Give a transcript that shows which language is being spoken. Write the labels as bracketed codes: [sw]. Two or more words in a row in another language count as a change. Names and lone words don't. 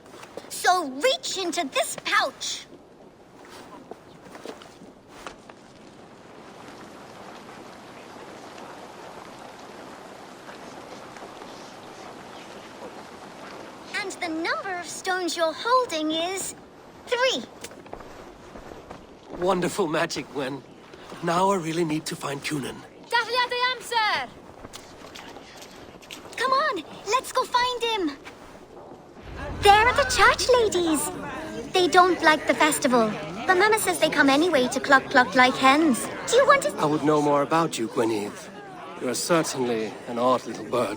[en] So reach into this pouch. And the number of stones you're holding is 3. Wonderful magic, Gwen. Now I really need to find Cunan. [cy] Dafliad ei amser! [en] Come on, let's go find him. There are the church ladies. They don't like the festival, but Mama says they come anyway to cluck like hens. Do you want to... I would know more about you, Gwynedd. You are certainly an odd little bird.